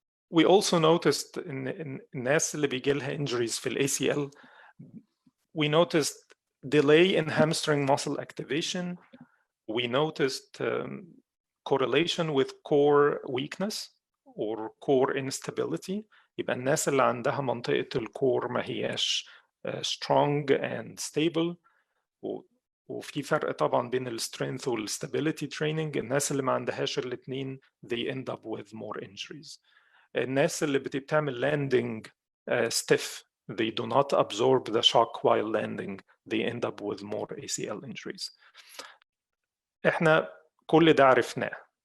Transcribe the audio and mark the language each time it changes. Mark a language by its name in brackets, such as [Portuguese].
[English] We also noticed in [Arabic] الناس اللي بيجي لها [English] injuries في ACL, we noticed delay in hamstring muscle activation. We noticed correlation with core weakness or core instability. [Arabic] يبقى الناس اللي عندها منطقة الكور ما هياش [English] strong and stable. [Arabic] وفي فرق طبعا بين السترينث والستابيليتي تريننج. الناس اللي ما عندهاش الاثنين [English] they end up with more injuries. [Arabic] الناس اللي بتعمل [English] landing stiff, they do not absorb the shock while landing, they end up with more ACL injuries. [Arabic] احنا كل ده عرفناه.